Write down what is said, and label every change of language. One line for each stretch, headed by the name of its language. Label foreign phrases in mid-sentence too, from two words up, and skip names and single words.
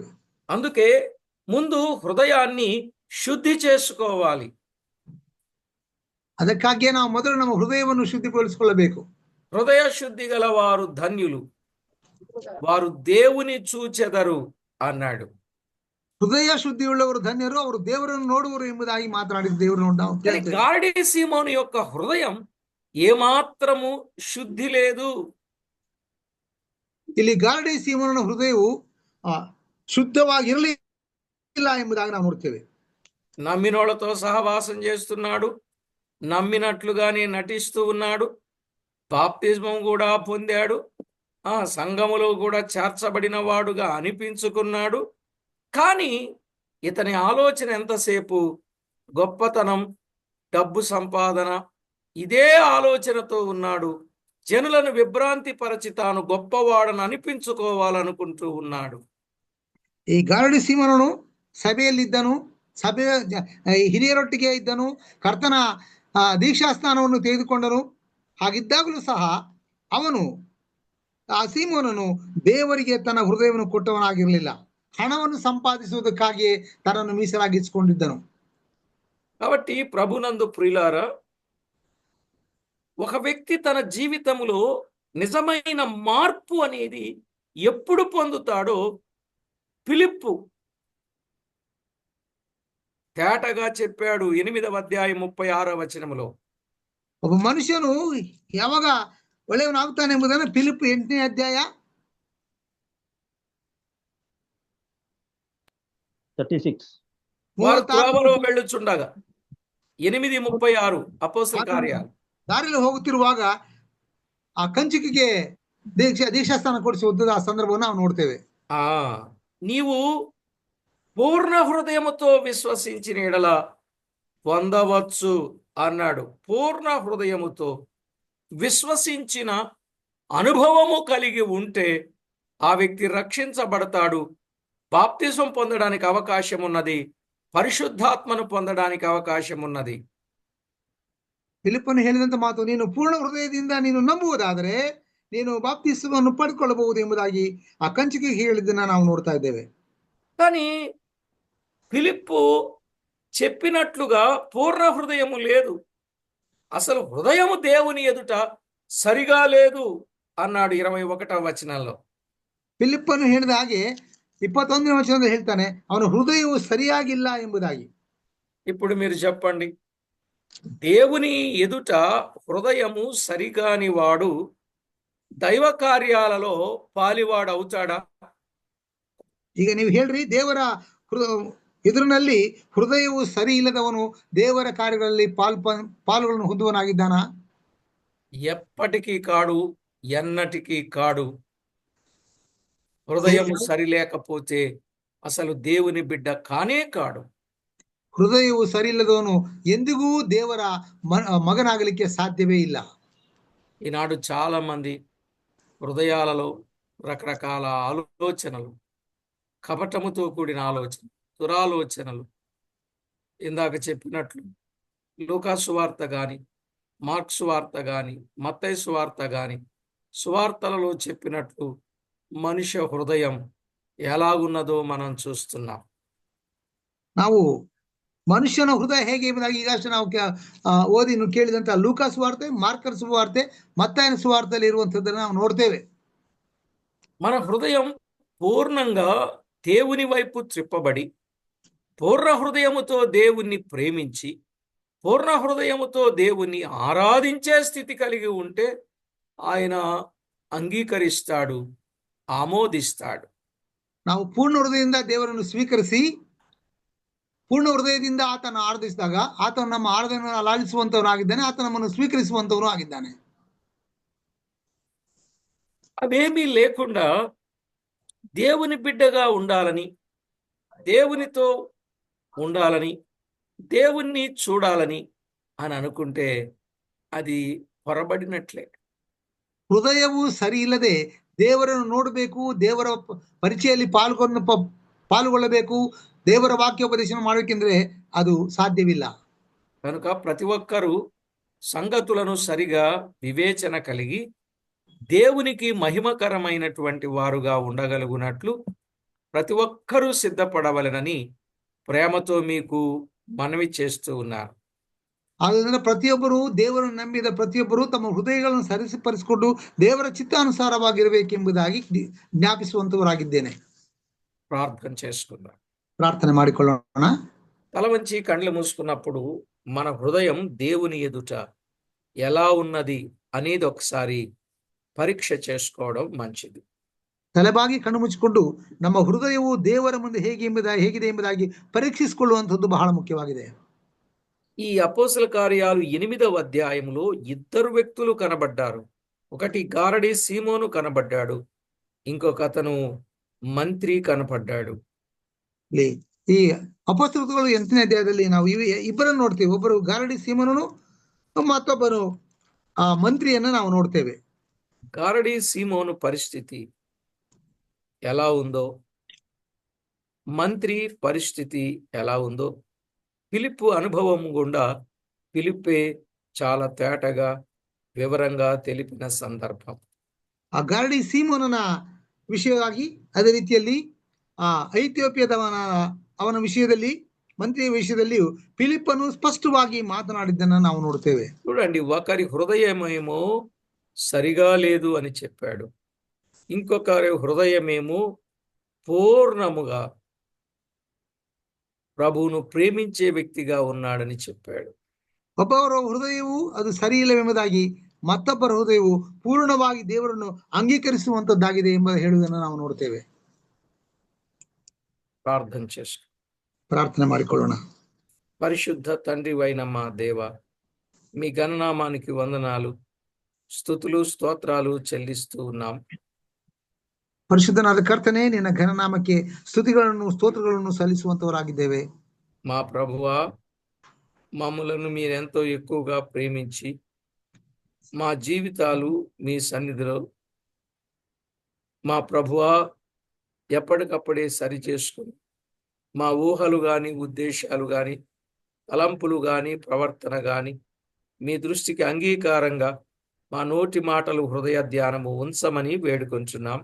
Telugu: అందుకే ముందు హృదయాన్ని శుద్ధి చేసుకోవాలి.
Kannada: ಅದಕ್ಕಾಗಿಯೇ ನಾವು ಮೊದಲು ನಮ್ಮ ಹೃದಯವನ್ನು ಶುದ್ಧಿಗೊಳಿಸಿಕೊಳ್ಳಬೇಕು.
Telugu: హృదయ శుద్ధి గల వారు ధన్యులు, వారు దేవుని చూచెదరు అన్నాడు.
Kannada: ಹೃದಯ ಶುದ್ಧಿಯುಳ್ಳವರು ಧನ್ಯರು, ಅವರು ದೇವರನ್ನು ನೋಡುವರು ಎಂಬುದಾಗಿ ಮಾತನಾಡಿದ ದೇವರು ನಾವು
Telugu: కానీ
Kannada: ಕೇಳ್ತೇವೆ.
Telugu: గారడీ సీమోను యొక్క హృదయం ఏమాత్రము శుద్ధి లేదు.
Kannada: ಇಲ್ಲಿ ಗಾರಡಿ ಸೀಮೋನನ ಹೃದಯವು ಶುದ್ಧವಾಗಿರಲಿಲ್ಲ ಎಂಬುದಾಗಿ ನಾವು ನೋಡ್ತೇವೆ.
Telugu: నమ్మినోళ్లతో సహవాసం చేస్తున్నాడు, నమ్మినట్లుగానే నటిస్తూ ఉన్నాడు, బాప్తిజమం కూడా పొందాడు, సంఘములో కూడా చేర్చబడిన వాడుగా అనిపించుకున్నాడు. కానీ ఇతని ఆలోచన ఎంతసేపు గొప్పతనం, డబ్బు సంపాదన, ఇదే ఆలోచనతో ఉన్నాడు. జనులను విభ్రాంతి పరచి తాను గొప్పవాడని అనిపించుకోవాలనుకుంటూ ఉన్నాడు.
Kannada: ಈ ಗಾರಡಿ ಸೀಮೋನನು ಸಭೆಯಲ್ಲಿದ್ದನು, ಸಭೆಯ ಹಿರಿಯರೊಟ್ಟಿಗೆ ಇದ್ದನು, ಕರ್ತನ ದೀಕ್ಷಾಸ್ಥಾನವನ್ನು ತೆಗೆದುಕೊಂಡನು. ಹಾಗಿದ್ದಾಗಲೂ ಸಹ ಅವನು ಆ ಸೀಮೋನನು ದೇವರಿಗೆ ತನ್ನ ಹೃದಯವನ್ನು ಕೊಟ್ಟವನಾಗಿರಲಿಲ್ಲ. ಹಣವನ್ನು ಸಂಪಾದಿಸುವುದಕ್ಕಾಗಿಯೇ ತನ್ನನ್ನು ಮೀಸಲಾಗಿಸಿಕೊಂಡಿದ್ದನು.
Telugu: కాబట్టి ప్రభునందు ప్రియులారా, ఒక వ్యక్తి తన జీవితంలో నిజమైన మార్పు అనేది ఎప్పుడు పొందుతాడో ఫిలిప్పు తేటగా చెప్పాడు 8వ అధ్యాయం 36వ వచనములో.
Kannada: ಒಬ್ಬ ಮನುಷ್ಯನು ಯಾವಾಗ ಒಳ್ಳೆಯವನಾಗ್ತಾನೆ ಎಂಬುದನ್ನು ಫಿಲಿಪ್ 8ನೇ ಅಧ್ಯಾಯ 36.
Telugu: వారు త్రోవలో వెళ్ళుచుండగా 8:36 అపోస్తల కార్యాలు.
Kannada: ದಾರಿಯಲ್ಲಿ ಹೋಗುತ್ತಿರುವಾಗ ಆ ಕಂಚುಕಿಗೆ ದೀಕ್ಷಾಸ್ಥಾನ ಕೊಡಿಸುವುದು ಆ ಸಂದರ್ಭವನ್ನು ನಾವು ನೋಡ್ತೇವೆ.
Telugu: నీవు పూర్ణ హృదయముతో విశ్వసించిన ఎడల పొందవచ్చు అన్నాడు. పూర్ణ హృదయముతో విశ్వసించిన అనుభవము కలిగి ఉంటే ఆ వ్యక్తి రక్షించబడతాడు, బాప్తిజం పొందడానికి అవకాశం ఉన్నది, పరిశుద్ధాత్మను పొందడానికి అవకాశం ఉన్నది.
Kannada: ಫಿಲಿಪ್ಪನು ಹೇಳಿದಂತ ಮಾತು, ನೀನು ಪೂರ್ಣ ಹೃದಯದಿಂದ ನೀನು ನಂಬುವುದಾದರೆ ನೀನು ಬಾಪ್ತಿಸವನ್ನು ಪಡೆದುಕೊಳ್ಳಬಹುದು ಎಂಬುದಾಗಿ ಆ ಕಂಚಿಗೆ ಹೇಳಿದ್ದನ್ನ ನಾವು ನೋಡ್ತಾ ಇದ್ದೇವೆ.
Telugu: కానీ ఫిలిప్పు చెప్పినట్లుగా పూర్ణ హృదయము లేదు, అసలు హృదయము దేవుని ఎదుట సరిగా లేదు అన్నాడు 21వ వచనంలో.
Kannada: ಫಿಲಿಪ್ಪನು ಹೇಳಿದ ಹಾಗೆ 21ನೇ ವಚನದಲ್ಲಿ ಹೇಳ್ತಾನೆ, ಅವನ ಹೃದಯವು ಸರಿಯಾಗಿಲ್ಲ ಎಂಬುದಾಗಿ.
Telugu: ఇప్పుడు మీరు చెప్పండి, దేవుని ఎదుట హృదయము సరిగాని వాడు దైవ కార్యాలలో పాలివాడు అవుతాడా?
Kannada: ಈಗ ನೀವು ಹೇಳ್ರಿ, ದೇವರ ಎದುರಿನಲ್ಲಿ ಹೃದಯವು ಸರಿ ಇಲ್ಲದವನು ದೇವರ ಕಾರ್ಯಗಳಲ್ಲಿ ಪಾಲುಗಳನ್ನು ಹೊಂದುವನಾಗಿದ್ದಾನಾ?
Telugu: ఎప్పటికీ కాడు, ఎన్నటికీ కాడు. హృదయము సరి లేకపోతే అసలు దేవుని బిడ్డ కానే కాడు.
Kannada: ಹೃದಯವು ಸರಿ ಇಲ್ಲದವನು ಎಂದಿಗೂ ದೇವರ ಮಗನಾಗಲಿಕ್ಕೆ ಸಾಧ್ಯವೇ ಇಲ್ಲ.
Telugu: ఈనాడు చాలా మంది హృదయాలలో రకరకాల ఆలోచనలు, కపటముతో కూడిన ఆలోచన, దురాలోచనలు, ఇందాక చెప్పినట్లు లూకా సువార్త గాని, మార్క్ సువార్త గాని, మత్తయి సువార్త గాని, సువార్తలలో చెప్పినట్లు మనుష్య హృదయం ఎలాగున్నదో మనం చూస్తున్నాం.
Kannada: ನಾವು ಮನುಷ್ಯನ ಹೃದಯ ಹೇಗೆ ಎಂಬುದಾಗಿ ಈಗಷ್ಟೇ ನಾವು ಓದಿ ಕೇಳಿದಂತ ಲೂಕಾ ಸುವಾರ್ತೆ, ಮಾರ್ಕರ್ ಸುವಾರ್ತೆ, ಮತ್ತಾಯನ ಸುವಾರ್ತೆಯಲ್ಲಿ ಇರುವಂತದ್ದನ್ನು ನಾವು ನೋಡ್ತೇವೆ.
Telugu: మన హృదయం పూర్ణంగా దేవుని వైపు త్రిప్పబడి, పూర్ణ హృదయముతో దేవుణ్ణి ప్రేమించి, పూర్ణ హృదయముతో దేవుణ్ణి ఆరాధించే స్థితి కలిగి ఉంటే ఆయన అంగీకరిస్తాడు, ఆమోదిస్తాడు.
Kannada: ನಾವು ಪೂರ್ಣ ಹೃದಯದಿಂದ ದೇವರನ್ನು ಸ್ವೀಕರಿಸಿ ಪೂರ್ಣ ಹೃದಯದಿಂದ ಆತನ ಆರಾಧಿಸಿದಾಗ ಆತನು ನಮ್ಮ ಆರಾಧನೆಯನ್ನು ಲಾಲಿಸುವಂತವನಾಗಿದ್ದಾನೆ, ಆತ ನಮ್ಮನ್ನು ಸ್ವೀಕರಿಸುವಂತವನು ಆಗಿದ್ದಾನೆ.
Telugu: అవేమీ లేకుండా దేవుని బిడ్డగా ఉండాలని, దేవునితో ఉండాలని, దేవుణ్ణి చూడాలని అని అనుకుంటే అది పొరబడినట్లే.
Kannada: ಹೃದಯವು ಸರಿ ಇಲ್ಲದೆ ದೇವರನ್ನು ನೋಡಬೇಕು, ದೇವರ ಪರಿಚಯಲ್ಲಿ ಪಾಲ್ಗೊಳ್ಳಬೇಕು, ದೇವರ ವಾಕ್ಯೋಪದೇಶ ಮಾಡಬೇಕೆಂದ್ರೆ ಅದು ಸಾಧ್ಯವಿಲ್ಲ.
Telugu: కనుక ప్రతి ఒక్కరూ సంగతులను సరిగా వివేచన కలిగి దేవునికి మహిమకరమైనటువంటి వారుగా ఉండగలుగునట్లు ప్రతి ఒక్కరూ సిద్ధపడవలెనని ప్రేమతో మీకు మనవి చేస్తూ ఉన్నారు.
Kannada: ಆದ್ದರಿಂದ ಪ್ರತಿಯೊಬ್ಬರು ದೇವರನ್ನು ನಂಬಿದ ಪ್ರತಿಯೊಬ್ಬರು ತಮ್ಮ ಹೃದಯಗಳನ್ನು ಸರಿಪಡಿಸಿಕೊಂಡು ದೇವರ ಚಿತ್ತಾನುಸಾರವಾಗಿರಬೇಕೆಂಬುದಾಗಿ ಜ್ಞಾಪಿಸುವಂತವರಾಗಿದ್ದೇನೆ.
Telugu: ప్రార్థన చేసుకుందాం.
Kannada: ಪ್ರಾರ್ಥನೆ ಮಾಡಿಕೊಳ್ಳೋಣ.
Telugu: తల వంచి కళ్ళు మూసుకున్నప్పుడు మన హృదయం దేవుని ఎదుట ఎలా ఉన్నది అనేది ఒకసారి పరీక్ష చేసుకోవడం మంచిది.
Kannada: ತಲೆಬಾಗಿ ಕಣ್ಣು ಮುಚ್ಚಿಕೊಂಡು ನಮ್ಮ ಹೃದಯವು ದೇವರ ಮುಂದೆ ಹೇಗಿದೆ ಎಂಬುದಾಗಿ ಪರೀಕ್ಷಿಸಿಕೊಳ್ಳುವಂಥದ್ದು ಬಹಳ ಮುಖ್ಯವಾಗಿದೆ.
Telugu: ఈ అపోస్తల కార్యాలు 8వ అధ్యాయంలో ఇద్దరు వ్యక్తులు కనబడ్డారు. ఒకటి గారడి సీమోను కనబడ్డాడు, ఇంకొక అతను మంత్రి కనపడ్డాడు.
Kannada: ಈ ಅಪೊಸ್ತಲಗಳು 8ನೇ ಅಧ್ಯಾಯದಲ್ಲಿ ನಾವು ಇಬ್ಬರನ್ನು ನೋಡ್ತೇವೆ. ಒಬ್ಬರು ಗಾರಡಿ ಸೀಮೋನನು, ಮತ್ತೊಬ್ಬರು ಆ ಮಂತ್ರಿಯನ್ನು ನಾವು ನೋಡ್ತೇವೆ.
Telugu: గారడి సీమోను పరిస్థితి ఎలా ఉందో, మంత్రి పరిస్థితి ఎలా ఉందో ఫిలిప్పు అనుభవం గుండా ఫిలిప్పే చాలా తేటగా వివరంగా తెలిపిన సందర్భం.
Kannada: ಆ ಗಾರಡಿ ಸೀಮೋನನ ವಿಷಯವಾಗಿ ಅದೇ ರೀತಿಯಲ್ಲಿ ಆ ಐಥಿಯೋಪಿಯಾದವನ ವಿಷಯದಲ್ಲಿ ಮಂತ್ರಿಯ ವಿಷಯದಲ್ಲಿ ಫಿಲಿಪ್ಪನು ಸ್ಪಷ್ಟವಾಗಿ ಮಾತನಾಡಿದ್ದನ್ನು ನಾವು ನೋಡ್ತೇವೆ.
Telugu: చూడండి, ఒకరి హృదయమేమో సరిగా లేదు అని చెప్పాడు, ఇంకొకరి హృదయమేమో పూర్ణముగా ప్రభువును ప్రేమించే వ్యక్తిగా ఉన్నాడని చెప్పాడు.
Kannada: ಒಬ್ಬವರ ಹೃದಯವು ಅದು ಸರಿ ಇಲ್ಲವೆಂಬುದಾಗಿ, ಮತ್ತೊಬ್ಬರ ಹೃದಯವು ಪೂರ್ಣವಾಗಿ ದೇವರನ್ನು ಅಂಗೀಕರಿಸುವಂತದ್ದಾಗಿದೆ ಎಂಬ ಹೇಳುವುದನ್ನು ನಾವು ನೋಡ್ತೇವೆ.
Telugu: ప్రార్థన చేసుకో.
Kannada: ಪ್ರಾರ್ಥನೆ ಮಾಡಿಕೊಳ್ಳೋಣ.
Telugu: పరిశుద్ధ తండ్రివైన మా దేవ, మీ గణనామానికి వందనాలు, స్తుతులు స్తోత్రాలు చెల్లిస్తూ ఉన్నాం.
Kannada: ಪರಿಶುದ್ಧನಾದ ಕರ್ತನೆ, ನಿನ್ನ ಘನನಾಮಕ್ಕೆ ಸ್ತುತಿಗಳನ್ನು ಸ್ತೋತ್ರಗಳನ್ನು ಸಲ್ಲಿಸುವಂತವರಾಗಿದ್ದೇವೆ.
Telugu: మా ప్రభువా, మమ్మలను మీరెంతో ఎక్కువగా ప్రేమించి మా జీవితాలు మీ సన్నిధిలో మా ప్రభువా ఎప్పటికప్పుడే సరి చేసుకుని మా ఊహలు కానీ, ఉద్దేశాలు కానీ, తలంపులు కానీ, ప్రవర్తన కానీ మీ దృష్టికి అంగీకారంగా మా నోటి మాటలు, హృదయ ధ్యానము ఉంచమని వేడుకొంచున్నాం.